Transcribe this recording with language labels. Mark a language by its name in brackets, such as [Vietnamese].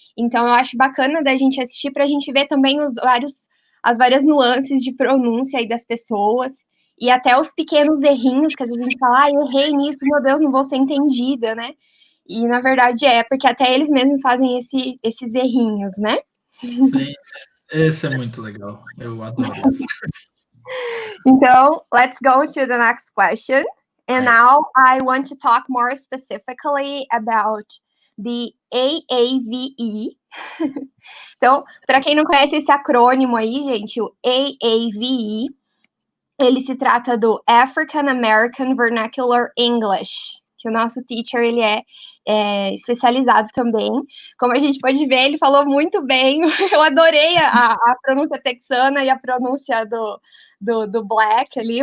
[Portuguese] Então, eu acho bacana da gente assistir para a gente ver também as várias nuances de pronúncia aí das pessoas, e até os pequenos errinhos, que às vezes a gente fala, errei nisso, meu Deus, não vou ser entendida, né? E, na verdade, porque até eles mesmos fazem esses errinhos, né? Sim, esse é muito legal. Eu adoro isso. Então, [English] let's go to the next question. And now I want to talk more specifically about the AAVE. [Portuguese] Então, para quem não conhece esse acrônimo aí, gente, o AAVE, ele se trata do African American Vernacular English, que o nosso teacher, ele é especializado também. Como a gente pode ver, ele falou muito bem. Eu adorei a pronúncia texana e a pronúncia do Black ali.